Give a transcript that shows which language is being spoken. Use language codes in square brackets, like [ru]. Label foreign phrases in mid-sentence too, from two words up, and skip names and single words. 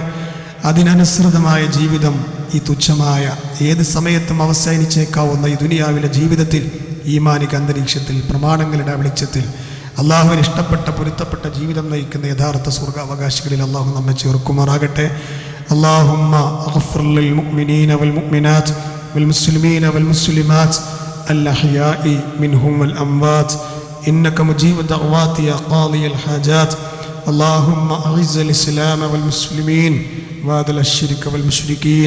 [ml] അതിനനുസൃതമായ ജീവിതം ഈ തുച്ഛമായ ഏത് സമയത്തും അവസാനിച്ചേക്കാവുന്ന ഈ ദുനിയാവിലെ ജീവിതത്തിൽ ഈമാനിക അന്തരീക്ഷത്തിൽ പ്രമാണങ്ങളുടെ വെളിച്ചത്തിൽ അള്ളാഹുവിന് ഇഷ്ടപ്പെട്ട പൊരുത്തപ്പെട്ട ജീവിതം നയിക്കുന്ന യഥാർത്ഥ സ്വർഗാവകാശികളിൽ അള്ളാഹു നമ്മെ ചേർക്കുമാറാകട്ടെ. [ar] اللهم اغفر للمؤمنين والمؤمنات والمسلمين والمسلمات الأحياء منهم والأموات إنك مجيب الدعوات يا قاضي الحاجات. اللهم أعز الإسلام والمسلمين وأذل الشرك والمشركين.